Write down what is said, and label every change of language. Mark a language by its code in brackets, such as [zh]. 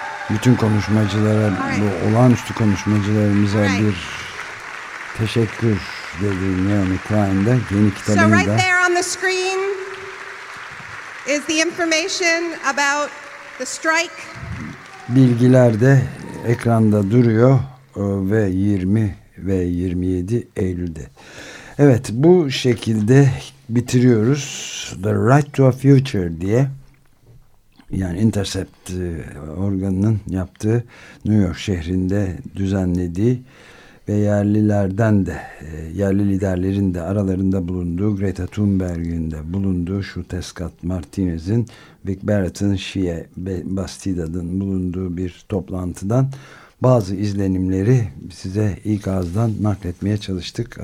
[tr] Bütün konuşmacılara, bu olağanüstü konuşmacılarımıza bir teşekkür dedi Naomi Klein de yeni kitabını da. [en] On the screen is the information about the strike. [tr] Bilgiler de ekranda duruyor ve 20 ve 27 Eylül'de. Evet, bu şekilde bitiriyoruz. The Right to a Future diye, yani Intercept organının yaptığı, New York şehrinde düzenlediği ve yerlilerden de, yerli liderlerin de aralarında bulunduğu, Greta Thunberg'in de bulunduğu, Shute Scott Martinez'in, Vic Barrett'ın, Shia Bastida'nın bulunduğu bir toplantıdan bazı izlenimleri size ilk ağızdan nakletmeye çalıştık.